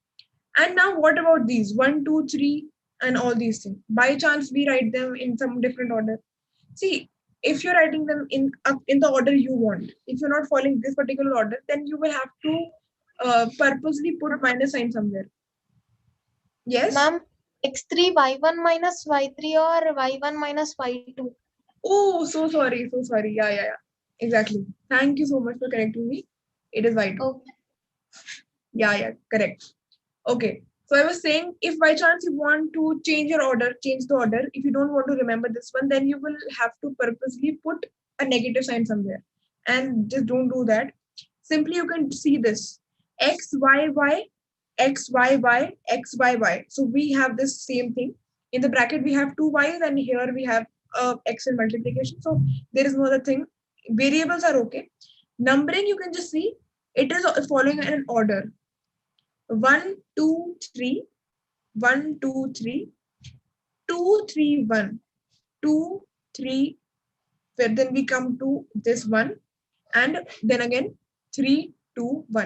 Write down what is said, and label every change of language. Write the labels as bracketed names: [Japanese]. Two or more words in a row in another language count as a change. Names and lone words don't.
[English] And now what about these 1, 2, 3, and all these things? By chance we write them in some different order. See, if you're writing them in the order you want, if you're not following this particular order, then you will have to purposely put a minus sign somewhere. Yes? Ma'am, x3 y1 minus y3 or y1 minus y2? Oh, so sorry, so sorry. Yeah. Exactly. Thank you so much for correcting me. It is y2. Okay. Yeah, correct. Okay. So I was saying, if by chance you want to change your order, change the order. If you don't want to remember this one, then you will have to purposely put a negative sign somewhere. And just don't do that. Simply you can see this. X, Y, Y, X, Y, Y, X, Y, Y. So we have this same thing. In the bracket, we have 2 Y's, and here we have X in multiplication. So there is no other thing. Variables are okay. Numbering, you can just see, it is following an order. 1, 2, 3, 1, 2, 3, 2, 3, 1, 2, 3, where then we come to this one, and then again 3, 2, 1.